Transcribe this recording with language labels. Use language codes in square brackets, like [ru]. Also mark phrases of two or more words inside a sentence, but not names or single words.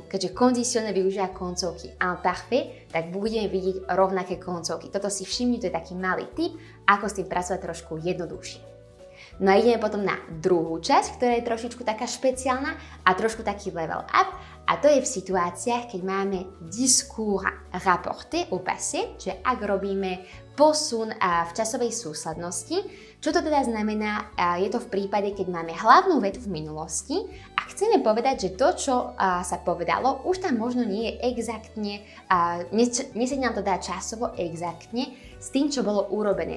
[sk] Keďže kondicionálny využíva koncovky imparfait, tak budeme vidieť rovnaké koncovky. Toto si všimni, to je taký malý tip, ako s tým pracovať trošku jednoduchšie. No a ideme potom na druhú časť, ktorá je trošičku taká špeciálna a trošku taký [en] level up. [sk] A to je v situáciách, keď máme [fr] discours rapporté au passé, [sk] že ak robíme posun v časovej súslednosti. Čo to teda znamená? Je to v prípade, keď máme hlavnú vetu v minulosti a chceme povedať, že to, čo sa povedalo, už tam možno nie je exaktne, nesedí nám to dá časovo exaktne s tým, čo bolo urobené.